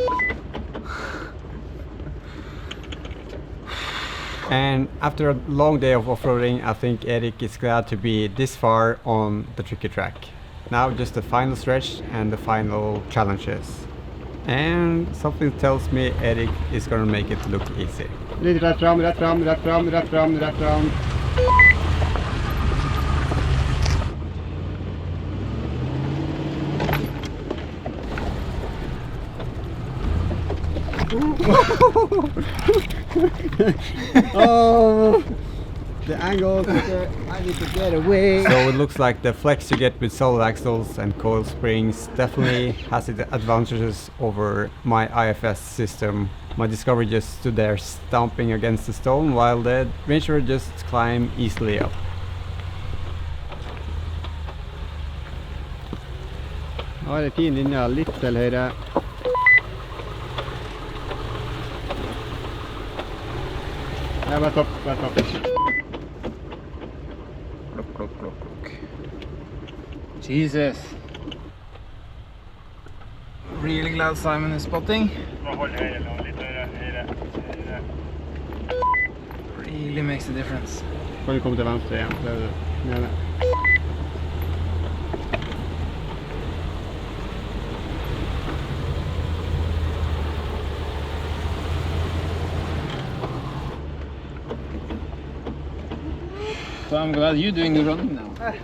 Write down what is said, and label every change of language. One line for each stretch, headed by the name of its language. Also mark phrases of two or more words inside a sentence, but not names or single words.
English: And after a long day of off-roading, I think Erik is glad to be this far on the tricky track. Now just the final stretch and the final challenges. And something tells me Erik is gonna make it look easy.
Norwegian: Litt rett fram, rett fram, rett fram, rett fram, rett fram.
English: Oh, the angle, I need to get away. So it looks like the flex you get with solid axles and coil springs definitely has its advantages over my IFS system. My Discovery just stood there stomping against the stone while the Range Rover just climbed easily up.
Norwegian: Nå er det fin linje litt til høyre. Ja, bare topp, bare topp. Klokk, klokk, klokk, klokk.
English: Jesus. Really glad Simon is spotting.
Norwegian: Hold høyre nå, litt høyre, høyre, høyre.
English: Really makes a difference.
Norwegian: Kan du komme til venstre igjen? Det er det. Nede.
English: So I'm glad you're doing the running now.